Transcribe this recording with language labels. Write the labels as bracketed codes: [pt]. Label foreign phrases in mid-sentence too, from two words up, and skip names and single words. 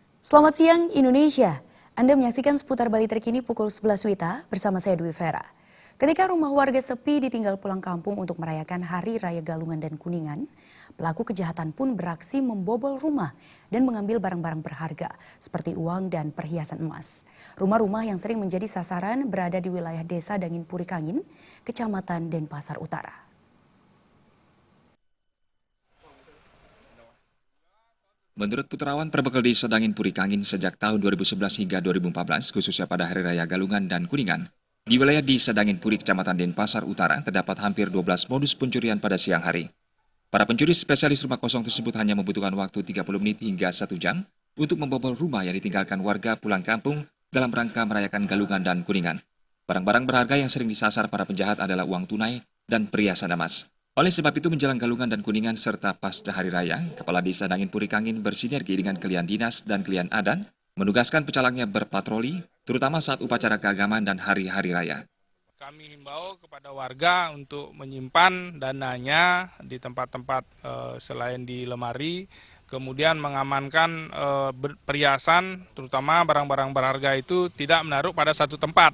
[id] Selamat siang Indonesia. Anda menyaksikan seputar Bali terkini pukul 11 WITA bersama saya Dwi Vera. Ketika rumah warga sepi ditinggal pulang kampung untuk merayakan Hari Raya Galungan dan Kuningan, pelaku kejahatan pun beraksi membobol rumah dan mengambil barang-barang berharga seperti uang dan perhiasan emas. Rumah-rumah yang sering menjadi sasaran berada di wilayah Desa Dangin Purikangin, Kecamatan Denpasar Utara. Menurut Puterawan Perbekal Desa Dangin Purikangin sejak tahun 2011 hingga 2014, khususnya pada Hari Raya Galungan dan Kuningan, di wilayah Desa Dangin Puri, Kecamatan Denpasar Utara, terdapat hampir 12 modus pencurian pada siang hari. Para pencuri spesialis rumah kosong tersebut hanya membutuhkan waktu 30 menit hingga 1 jam untuk membobol rumah yang ditinggalkan warga pulang kampung dalam rangka merayakan Galungan dan Kuningan. Barang-barang berharga yang sering disasar para penjahat adalah uang tunai dan perhiasan emas. Oleh sebab itu menjelang Galungan dan Kuningan serta pasca Hari Raya, Kepala Desa Dangin Purikangin bersinergi dengan Kelian Dinas dan Kelian Adat menugaskan pecalangnya berpatroli, terutama saat upacara keagamaan dan hari-hari raya. Kami himbau kepada warga untuk menyimpan dananya di tempat-tempat selain di lemari, kemudian mengamankan perhiasan, terutama barang-barang berharga itu tidak menaruh pada satu tempat.